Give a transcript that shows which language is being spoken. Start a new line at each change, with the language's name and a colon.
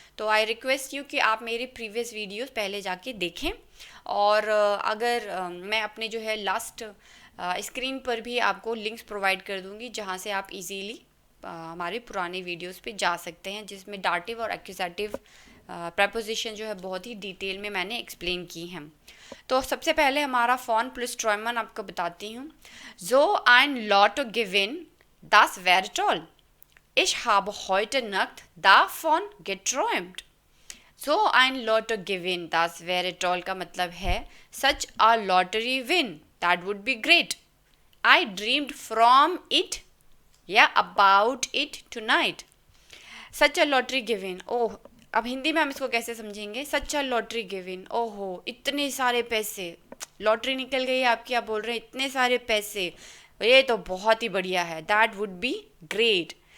Hindi: तो I request you कि आप मेरे प्रीवियस वीडियोस पहले जाके देखें, और अगर मैं अपने जो है लास्ट स्क्रीन पर भी आपको लिंक्स प्रोवाइड कर दूँगी जहाँ से आप इजीली हमारे पुराने वीडियोस पे जा सकते हैं, जिसमें डाटिव और एक्यूजेटिव प्रेपोजिशन जो है बहुत ही डिटेल में मैंने एक्सप्लेन की हैं। तो सबसे पहले हमारा फॉन प्लस ट्रॉयमन आपको बताती हूँ।
German: So ein Lotto gewinn, das wäre toll. Ich habe heute Nacht davon geträumt. So ein Lotto gewinn, das wäre toll
Hindi: का मतलब है
English: such a lottery win, that would be great. I dreamed from it या about it tonight. Such a lottery given,
Hindi: ओह, अब हिंदी में हम इसको कैसे समझेंगे?
English: such a lottery given,
Hindi: ओहो इतने सारे पैसे, लॉटरी निकल गई आपकी, आप बोल रहे हैं इतने सारे पैसे, ये तो बहुत ही बढ़िया है,
English: That would be great.